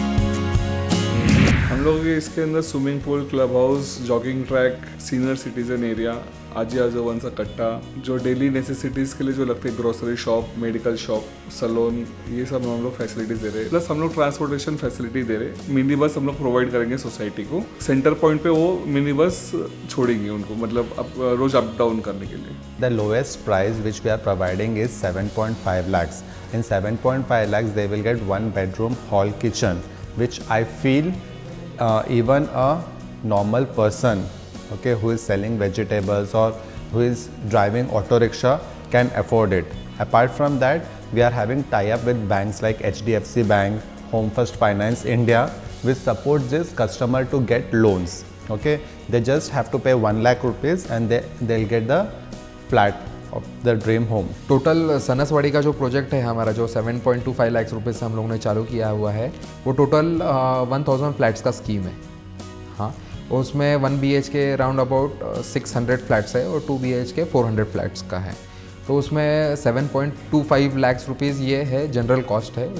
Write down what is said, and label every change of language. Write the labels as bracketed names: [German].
[Hindi] हम लोग इसके अंदर swimming pool, club house, jogging track, senior citizen area, आजी आजोबांचा कट्टा, जो डेली नेसेसिटीज़ के लिए जो लगते हैं, grocery shop, medical shop, salon, ये सब हम लोग फैसिलिटीज़ दे रहे हैं। प्लस हम लोग ट्रांसपोर्टेशन फैसिलिटी दे रहे हैं। मिनी बस हम लोग प्रोवाइड करेंगे सोसाइटी को। सेंटर पॉइंट पे वो मिनी बस छोड़ेंगे उनको, मतलब रोज अप डाउन करने के लिए। [English] The lowest price which we are providing is 7.5 lakhs. In 7.5 lakhs they will get 1 bedroom hall kitchen, which I feel even a normal person, okay, who is selling vegetables or who is driving auto rickshaw can afford it. Apart from that, we are having tie-up with banks like HDFC Bank, Home First Finance India, which supports this customer to get loans. Okay, they just have to pay 1 lakh rupees and they'll get the flat of the dream home. [Hindi] Total सनसवाड़ी का जो project है हमारा, जो 7.25 लाख रुपए से हम लोगों ने चालू किया हुआ है, वो टोटल 1000 फ्लैट्स का स्कीम है। हाँ, उसमें 1 BHK राउंड अबाउट 600 फ्लैट्स है और 2 BHK 400 फ्लैट्स का है। तो उसमें 7.25 लाख रुपीज़ ये है जनरल कॉस्ट है।